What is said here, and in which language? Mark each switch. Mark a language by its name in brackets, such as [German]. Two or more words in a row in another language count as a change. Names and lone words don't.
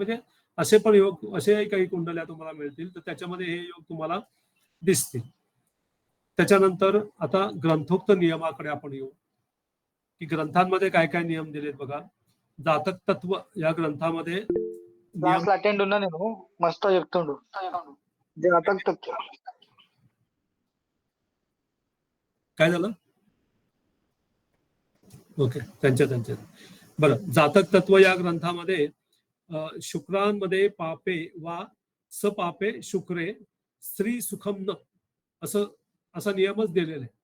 [Marathi] म्हणजे असे पण योग, असेही काही कुंडल्या तुम्हाला मिळतील, तर त्याच्यामध्ये हे योग तुम्हाला दिसतील. त्याच्यानंतर आता ग्रंथोक्त नियमाकडे आपण येऊ, की ग्रंथांमध्ये काय काय नियम दिलेत बघा. जातक तत्व या ग्रंथामध्ये नियम [English] class attend [Telugu] ఉన్నా నేను మస్తు చెప్తుండు జాతక తత్వ [Marathi] काय झालं. ओके, त्यांच्या बरं. जातक तत्व या ग्रंथामध्ये शुक्रांमध्ये [Sanskrit] पापे वा सपापे शुक्रे स्त्री सुखम न [Marathi] असं असा नियमच दिलेला आहे.